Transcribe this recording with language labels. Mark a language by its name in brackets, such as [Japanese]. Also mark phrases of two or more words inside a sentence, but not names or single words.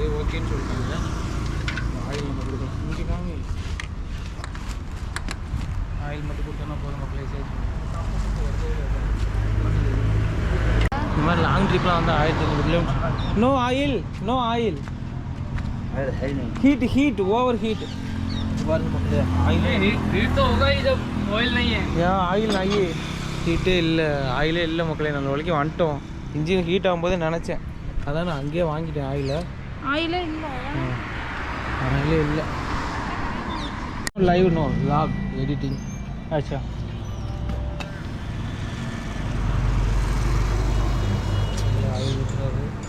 [Tamil] ஓகேன்னு சொல்லிட்டாங்க. ஆயில் நம்ம கொடுக்கலாம். இங்கே காமி ஆயில் மட்டும் கொடுத்தோன்னா போதும் மக்களே. சேஞ்ச் இந்த மாதிரி [English] long trip [Tamil] வந்து 1500 கிலோமீட்டர். [English] No oil, no oil. heat over heat oil [Hindi] तो होगा ही जब ऑयल नहीं है. यार ऑयल नहीं है, [Tamil] ஹீட்டே இல்லை, ஆயிலே இல்லை மக்களே. நம்ம வரைக்கும் வந்துட்டோம். [English] engine heat [Tamil] ஆகும்போது நினச்சேன், அதான் நான் அங்கேயே வாங்கிட்டேன். ஆயிலே இல்லை. [English] Live no vlog editing. [Tamil] अच्छा ஆயில் ஊற்றுறாரு.